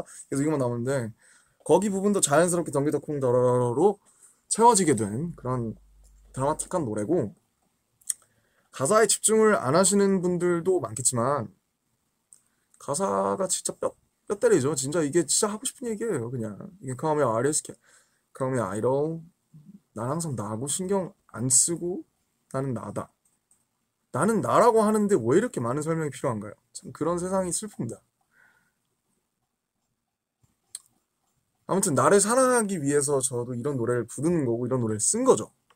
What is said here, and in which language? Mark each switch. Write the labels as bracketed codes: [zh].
[ko] 계속 이것만 나오는데 거기 부분도 자연스럽게 경기도 쿵더러러로 채워지게 된 그런 드라마틱한 노래고 가사에 집중을 안 하시는 분들도 많겠지만 가사가 진짜 뼈 때리죠. 진짜 이게 진짜 하고 싶은 얘기예요. 그냥 이게 [en] Call me artist, Call me idol. [ko] 난 항상 나고 신경 안 쓰고 나는 나다. 나는 나라고 하는데 왜 이렇게 많은 설명이 필요한가요? 참 그런 세상이 슬픕니다. 아무튼 나를 사랑하기 위해서 저도 이런 노래를 부르는 거고 이런 노래를 쓴 거죠.